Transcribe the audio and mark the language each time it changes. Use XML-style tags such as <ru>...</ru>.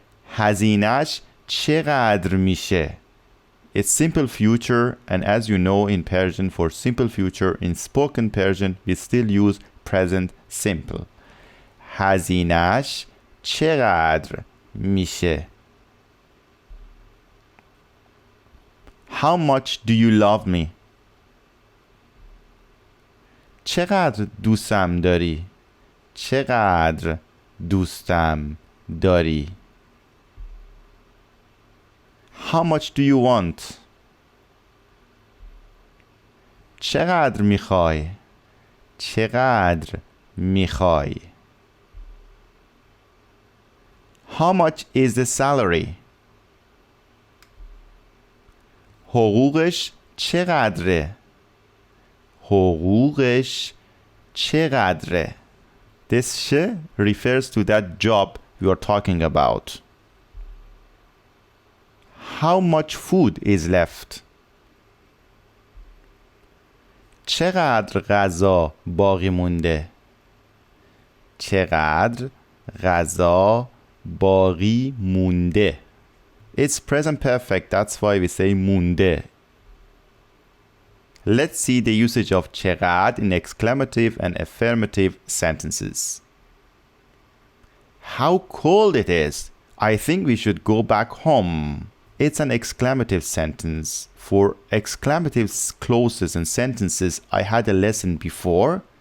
<fa>هزینه‌اش چقدر میشه؟</fa> <en>It's simple future, and as you know in Persian, for simple future in spoken Persian we still use present simple.</en> <fa>هزینه‌اش چقدر میشه؟</fa> <en>How much do you love me?</en> <fa>چقدر دوستم داری؟ چقدر دوستم داری؟</fa> <en>How much do you want?</en> <fa>چقدر میخوای؟ چقدر میخوای؟</fa> <en>How much is the salary?</en> <fa>حقوقش چقدره؟ حقوقش چقدره؟</fa> <en>This ش refers to that job you are talking about. How much food is left?</en> <fa>چقدر غذا باقی مونده؟ چقدر غذا باقی مونده؟</fa> <en>It's present perfect, that's why we say</en> <fa>مونده.</fa> <en>Let's see the usage of چقدر in exclamative and affirmative sentences. How cold it is! I think we should go back home. It's an exclamative sentence. For exclamative clauses and sentences, I had a lesson before.</en>